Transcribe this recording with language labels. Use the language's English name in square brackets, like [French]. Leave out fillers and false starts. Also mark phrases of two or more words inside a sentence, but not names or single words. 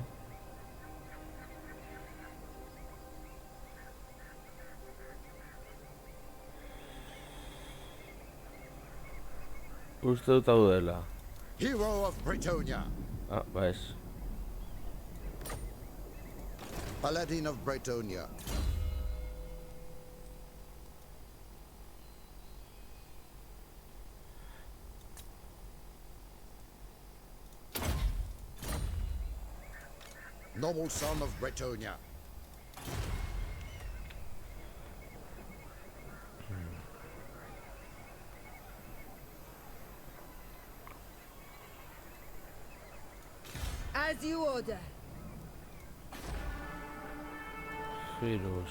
[Basque] Uste dut hau dela. [English] Hero of Bretonia, [Basque] Ah, ba ez. [English] Paladin of Bretonia. Noble son of Bretonia. As you order. Virus.